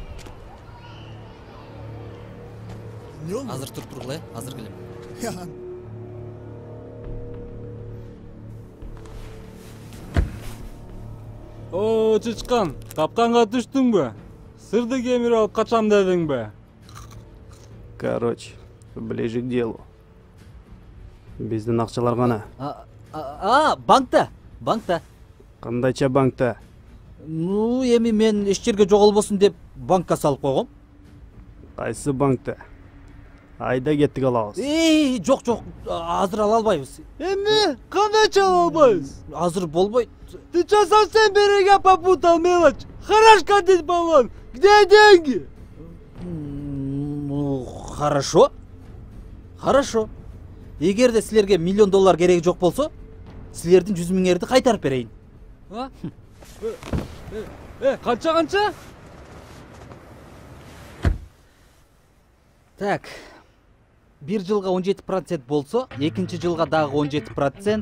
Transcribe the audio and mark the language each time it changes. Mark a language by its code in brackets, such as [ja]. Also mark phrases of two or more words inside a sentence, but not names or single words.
[ky] Не болду? Азыр тургула, азыр келем. Чычкан, капканга түштүңбү? Сырды кемирип алып качам дедиңби? [ru] Короче, ближе к делу. [ky] Биздин акчалар гана. банкта. Кандайча банкта? Ну, эми мен эч жерге жоголбосун деп банкка салып койгом. Кайсы банкта? Айда кеттик алабыз. Жок, азыр ала албайбыз. Эми кандайча ала албайбыз? Азыр болбойт. [ru] Ты что, совсем берега попутал, мелочь? Хорош катить баллон. Где деньги? Ну, хорошо. [ky] Эгерде силерге $1 миллион кереги жок болсо, силердин 100 миңерди кайтарып берейин. Канча? [ru] Так. [ky] Бир жылга 17% болсо, экинчи жылга дагы 17%.